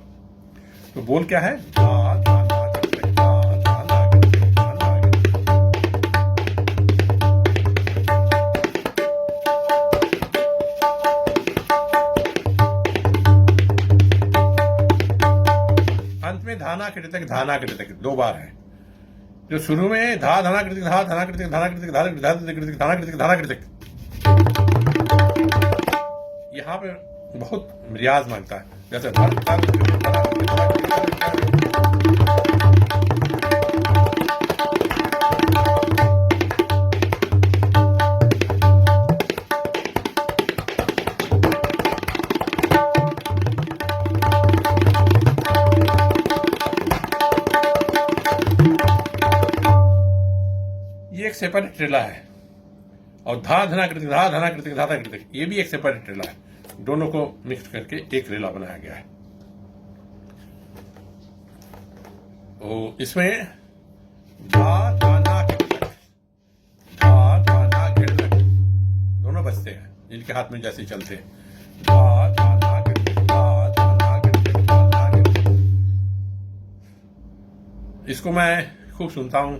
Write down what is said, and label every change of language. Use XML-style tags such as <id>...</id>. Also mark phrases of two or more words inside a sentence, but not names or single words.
<hi>तो बोल क्या है, धा धा ना करते, धा धा ना करते, धा ना करते। अंत में धाना कृतक, धाना कृतक 2 बार है। जो शुरू में धा धना कृतक, धा धना कृतक, धाना कृतक, धाना कृतक, धाना कृतक, धाना कृतक, यहाँ पे बहुत रियाज मांगता है। जैसे ये एक सेपरेट ट्रेला है। और धा धना कृतिक, धा धना कृतिक, धा धना कृतिक, ये भी एक सेपरेट ट्रेला है। दोनों को मिक्स करके एक रेला बनाया गया है। तो इसमें धा धाना कृतिक, धा धाना कृतिक दोनों बजते हैं, जिनके हाथ में जैसे चलते हैं। धा धाना कृतिक, धा धाना कृतिक, धा धाना कृतिक। इसको मैं खूब सुनता हूँ।</hi>